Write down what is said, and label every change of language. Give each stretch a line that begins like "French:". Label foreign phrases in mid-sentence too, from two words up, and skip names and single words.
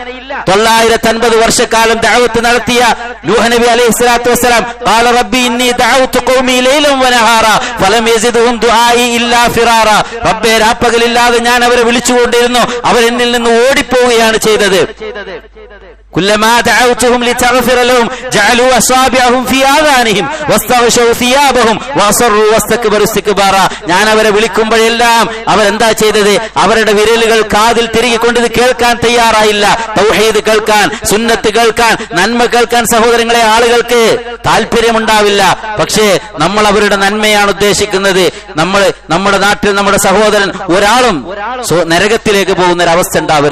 Malayalam: 950 വർഷക്കാലം ദഅവത്ത് നടത്തിയ നൂഹ് നബി
Arabic: عليه الصلاة والسلام, قال رب إني دعوت قومي ليلا ونهارا فلم يزدهم دعائي إلا فرارا.
Malayalam: റബ്ബേ, രാപ്പകലില്ലാതെ ഞാൻ അവരെ വിളിച്ചുകൊണ്ടിരുന്നു, അവരെന്നിൽ നിന്ന് ഓടിപ്പോവുകയാണ് ചെയ്തത്.
Arabic: كلما دعوتهم لتغفر لهم جعلوا أصابعهم في آذانهم واستغشوا ثيابهم وأصروا واستكبروا استكبارا.
Malayalam: ഞാൻ അവരെ വിളിക്കുമ്പോഴെല്ലാം അവരെന്താ ചെയ്തത്? അവരുടെ വിരലുകൾ കാതിൽ തിരികൊണ്ടത് കേൾക്കാൻ തയ്യാറായില്ല. തൗഹീദ് കേൾക്കാൻ, സുന്നത്ത് കേൾക്കാൻ, നന്മ കേൾക്കാൻ സഹോദരങ്ങളെ ആളുകൾക്ക് താല്പര്യമുണ്ടാവില്ല. പക്ഷേ നമ്മൾ അവരുടെ നന്മയാണ് ഉദ്ദേശിക്കുന്നത്. നമ്മുടെ നാട്ടിൽ നമ്മുടെ സഹോദരൻ ഒരാളും നരകത്തിലേക്ക് പോകുന്ന ഒരു അവസ്ഥ ഉണ്ടാവരുത്.